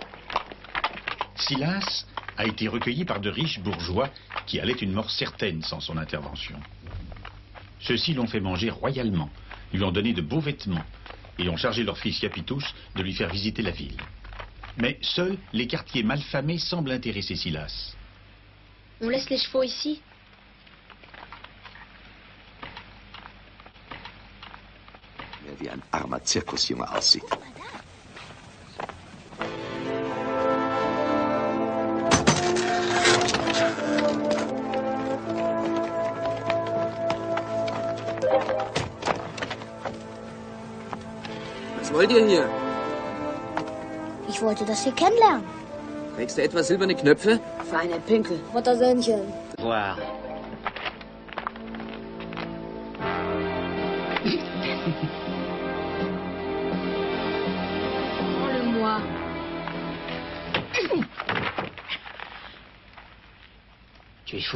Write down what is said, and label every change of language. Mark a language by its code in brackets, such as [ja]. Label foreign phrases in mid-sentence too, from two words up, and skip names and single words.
[fr] Silas a été recueilli par de riches bourgeois qui allaient une mort certaine sans son intervention. Ceux-ci l'ont fait manger royalement, lui ont donné de beaux vêtements et ont chargé leur fils Iapitus de lui faire visiter la ville. Mais seuls les quartiers malfamés semblent intéresser Silas. On laisse les chevaux ici? [de] Wie ein armer Zirkusjunge aussieht. Was wollt ihr hier? Ich wollte das hier kennenlernen. Trägst du etwa silberne Knöpfe? Feine Pinkel. Muttersöhnchen. [fr] Voir. Prends-le-moi. Tu es fou.